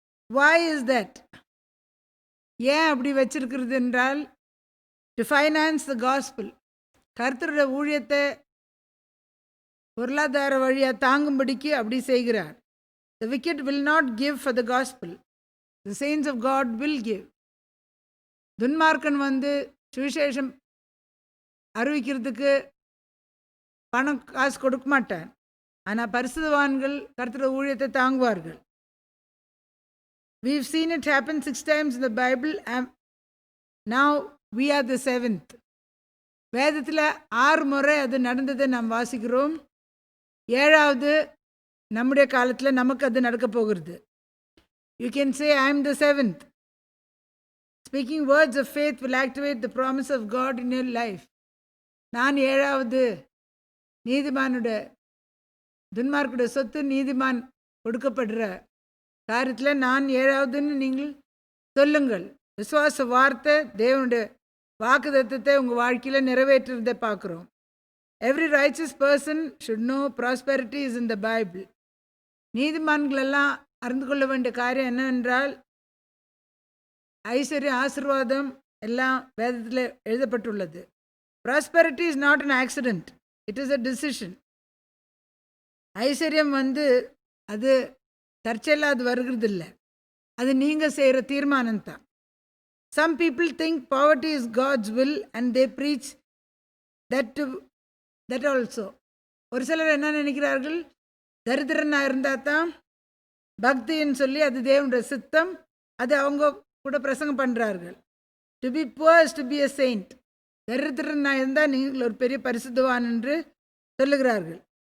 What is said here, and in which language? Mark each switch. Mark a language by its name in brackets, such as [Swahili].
[English] Why is that? [Tamil] ஏன் அப்படி வச்சிருக்கிறது என்றால், [English] to finance the gospel, [Tamil] கர்த்தருடைய ஊழியத்தை பொருளாதார வழியாக தாங்கும்படிக்கு அப்படி செய்கிறார். [English] The wicked will not give for the gospel. The saints of God will give. [Tamil] துன்மார்க்கன் சுவிசேஷம் அறிவிக்கிறதுக்கு பணம் காசு கொடுக்க மாட்டான். ஆனால் பரிசுத்தவான்கள் கர்த்தருடைய ஊழியத்தை தாங்குவார்கள். [English] We've seen it happen 6 times in the Bible, and now we are the 7th. [Tamil] வேதத்தில் 6 முறை அது நடந்ததை நாம் வாசிக்கிறோம். 7வது நம்முடைய காலத்தில் நமக்கு அது நடக்க போகிறது. [English] You can say, I am the 7th. Speaking words of faith will activate the promise of God in your life. [Tamil] நான் 7வது நீதிமானுடைய, துன்மார்க்குடைய சொத்து நீதிமான் கொடுக்கப்படுற காரியத்தில் நான் 7வதுன்னு நீங்கள் சொல்லுங்கள். விசுவாச வார்த்தை தேவனுடைய வாக்குத்தத்தத்தை உங்கள் வாழ்க்கையில் நிறைவேற்றுறதை பார்க்குறோம். [English] Every righteous person should know prosperity is in the Bible. [Tamil] நீதிமான்களெல்லாம் அறிந்து கொள்ள வேண்டிய காரியம் என்னவென்றால், ஐஸ்வர்யம் ஆசீர்வாதம் எல்லாம் வேதத்தில் எழுதப்பட்டுள்ளது. [English] Prosperity is not an accident, it is a decision. [Tamil] ஐஸ்வர்யம் அது தற்செயலாக அது வருகிறது இல்லை, அது நீங்கள் செய்கிற தீர்மானம் தான். [English] Some people think poverty is God's will and they preach that also. [Tamil] ஒரு சிலர் என்ன நினைக்கிறார்கள், தரித்திரனாக இருந்தால் தான் பக்தின்னு சொல்லி அது தேவனுடைய சித்தம், அது அவங்க கூட பிரசங்கம் பண்ணுறார்கள். [English] To be poor to be a saint. [Tamil] தரித்திரனாக இருந்தால் நீங்கள் ஒரு பெரிய பரிசுத்தவான் என்று சொல்லுகிறார்கள்.